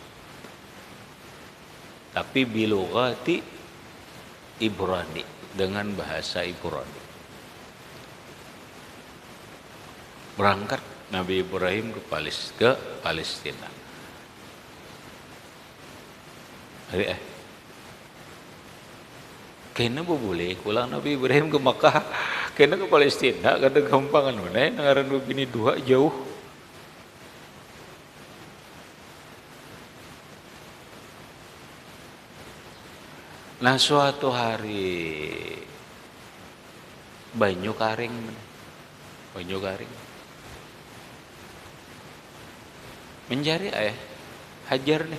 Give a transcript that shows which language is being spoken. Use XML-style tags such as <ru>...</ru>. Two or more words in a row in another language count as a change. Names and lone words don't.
<id>Tapi</id> <ar>بلغة عبراني,</ar> <id>dengan bahasa Ibrani. Berangkat Nabi Ibrahim ke Palestina.</id> <bjn>Kena boleh pulang Nabi Ibrahim ke Makkah, kena ke Palestina, kada gampangan mana ngaran begini dua jauh. Nah suatu hari banyu karing mencari Hajar nih.</bjn>